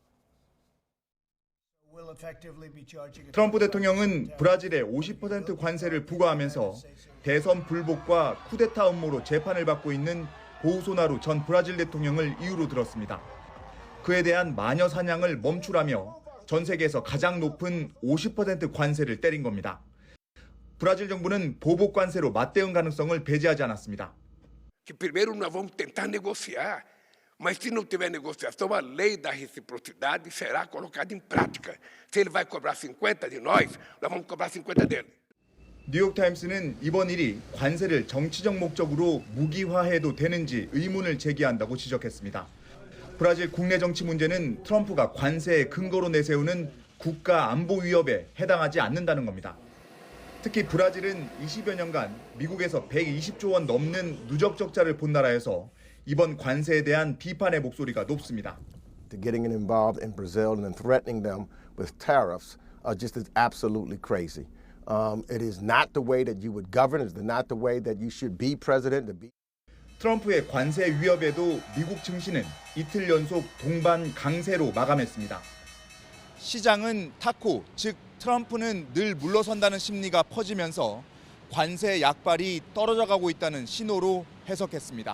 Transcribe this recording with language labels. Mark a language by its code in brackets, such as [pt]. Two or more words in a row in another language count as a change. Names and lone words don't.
[ko] 트럼프 대통령은 브라질에 50% 관세를 부과하면서 대선 불복과 쿠데타 음모로 재판을 받고 있는 보우소나루 전 브라질 대통령을 이유로 들었습니다. 그에 대한 마녀 사냥을 멈추라며 전 세계에서 가장 높은 50% 관세를 때린 겁니다. 브라질 정부는 보복 관세로 맞대응 가능성을 배제하지 않았습니다. [pt] Primeiro nós vamos tentar negociar, mas se não tiver negociação, a lei da reciprocidade será colocada em prática. Se ele vai cobrar 50 de nós vamos cobrar 50 dele. [ko] 뉴욕타임스는 이번 일이 관세를 정치적 목적으로 무기화해도 되는지 의문을 제기한다고 지적했습니다. 브라질 국내 정치 문제는 트럼프가 관세의 근거로 내세우는 국가 안보 위협에 해당하지 않는다는 겁니다. 특히 브라질은 20여 년간 미국에서 120조 원 넘는 누적 적자를 본 나라여서 이번 관세에 대한 비판의 목소리가 높습니다. [en] Getting involved in Brazil and then threatening them with tariffs just is absolutely crazy. It is not the way that you would govern. It's not the way that you should be president. [ko] 트럼프의 관세 위협에도 미국 증시는 이틀 연속 동반 강세로 마감했습니다. 시장은 탔고, 즉 트럼프는 늘 물러선다는 심리가 퍼지면서 관세 약발이 떨어져 가고 있다는 신호로 해석했습니다.